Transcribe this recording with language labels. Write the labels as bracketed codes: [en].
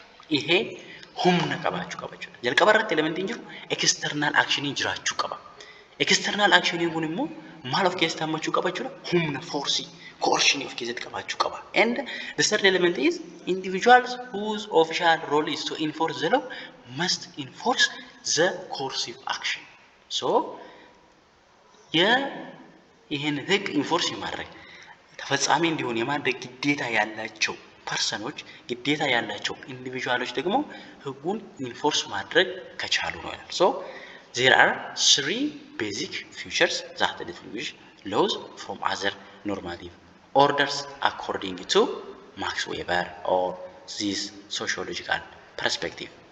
[om] Ihe humna qabaachuu qaba jechuudha. Jalqaba irratti elementiin jiru external action jiraachuu qaba. External action kun immoo maal of keessatti hammachuu qaba jechuudha? Humna force, coercion of keessatti qabaachuu qaba. [en] And the third element is individuals whose official role is to enforce the law must enforce the coercive action. [am] So ይህን ህግ ኢንፎርስ የማድረግ ተፈጻሚ እንዲሆን የማድረግ ግዴታ ያላቸው ፐርሰኖች ግዴታ ያላቸው ኢንዲቪጁዋሎች ደግሞ ህጉን ኢንፎርስ ማድረግ ከቻሉ ነው ይላል። ሶ [en] there are three basic features that distinguish laws from other normative orders according to Max Weber or this sociological perspective.